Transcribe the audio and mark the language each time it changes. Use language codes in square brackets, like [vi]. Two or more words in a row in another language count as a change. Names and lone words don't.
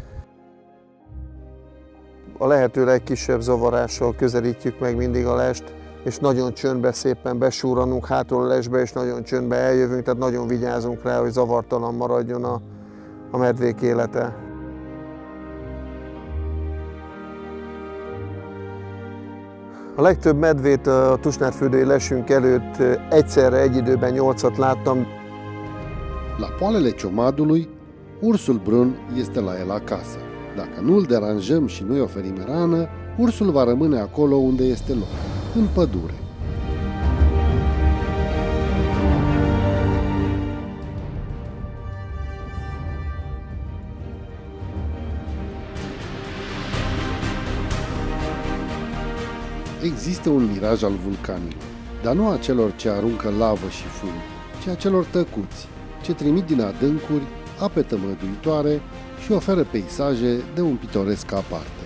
[hu] A lehető legkisebb zavarással közelítjük meg mindig a lest, és nagyon csöndbe szépen besúranunk hátról a lesbe, és nagyon csöndbe eljövünk, tehát nagyon vigyázunk rá, hogy zavartalan maradjon a medvék élete. A legtöbb medvét a Tusnádfürdői lesünk előtt egyszerre, egy időben 8-at láttam. [ro] La poalele ciomadului, ursul brun este la el acasă. Dacă nu îl deranjăm și nu-i oferim hrană, ursul va rămâne acolo unde este loc, în pădure. Există un miraj al vulcanilor, dar nu a celor ce aruncă lavă și fum, ci a celor tăcuți, ce trimit din adâncuri ape tămăduitoare și oferă peisaje de un pitoresc aparte.